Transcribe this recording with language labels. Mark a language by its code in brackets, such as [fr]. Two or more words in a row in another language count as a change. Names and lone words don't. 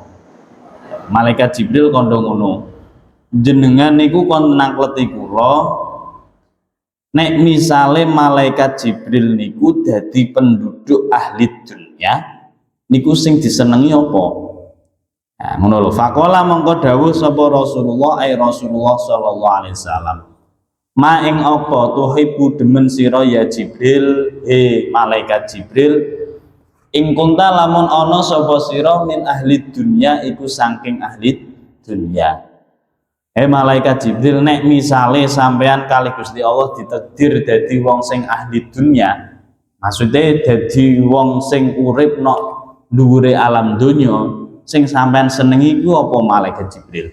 [jv] Malaikat Jibril kondo ngono jenengan niku kon nangkleti kula nek misale malaikat Jibril niku dadi penduduk ahli dunya niku sing disenengi apa? Nah ngono lho. Faqala mongko dawuh sapa Rasulullah Rasulullah [ar] صلى الله عليه وسلم [jv] ma ing apa tuhibbu demen sira [ar] يا جبريل [jv] malaikat Jibril ing kunta lamun ana sapa sira [ar] من أهل الدنيا [jv] iku saking ahli dunya. Malaikat Jibril nek misale sampean kali Gusti Allah ditakdir dadi wong sing ahli dunya, maksudnya dadi wong sing urip nok dhuwure alam donya, sing sampean senengi iku apa malaikat Jibril.